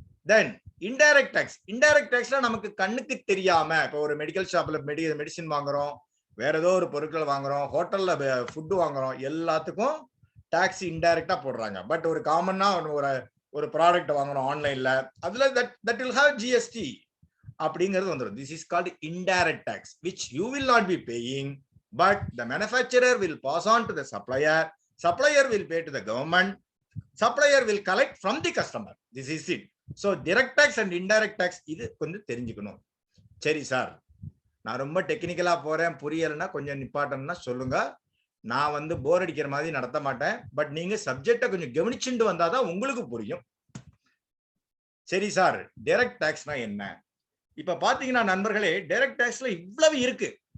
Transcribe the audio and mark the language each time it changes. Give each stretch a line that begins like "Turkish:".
Tamil: தென் indirect tax. Indirect டாக்ஸ்ல நமக்கு கண்ணுக்கு தெரியாம, இப்போ ஒரு மெடிக்கல் ஷாப்ல மெடிசின் வாங்குறோம், வேற ஏதோ ஒரு பொருட்கள் வாங்குறோம், ஹோட்டல்ல ஃபுட்டு வாங்குறோம், எல்லாத்துக்கும் டாக்ஸ் இன்டைரக்டா போடுறாங்க. பட் ஒரு காமன்னா ஒரு ப்ராடக்ட் வாங்குறோம் ஆன்லைன்ல, அதுல
English: that will have GST
Tamil: அப்படிங்கிறது வந்துடும்.
English: This is called indirect tax, which you will not be paying, but the manufacturer will pass on to the supplier, supplier will pay to the government, supplier will collect from the customer. This is it.
Tamil: So direct tax and indirect tax, இது கொஞ்சம் தெரிஞ்சுக்கணும். சரி sir, நான் ரொம்ப டெக்னிக்கலா போறேன், புரியலன்னா கொஞ்சம் நிப்பாட்டம்னா சொல்லுங்க. நான் வந்து போர் அடிக்கிற மாதிரி நடத்த மாட்டேன். பட் நீங்க சப்ஜெக்டை கொஞ்சம் கவனிச்சுட்டு வந்தாதான் உங்களுக்கு புரியும். சரி சார், டைரக்ட் டாக்ஸ்னா என்ன? இப்ப பாத்தீங்கன்னா நண்பர்களே, டைரக்ட் டாக்ஸ்ல இவ்வளவு இருக்கு.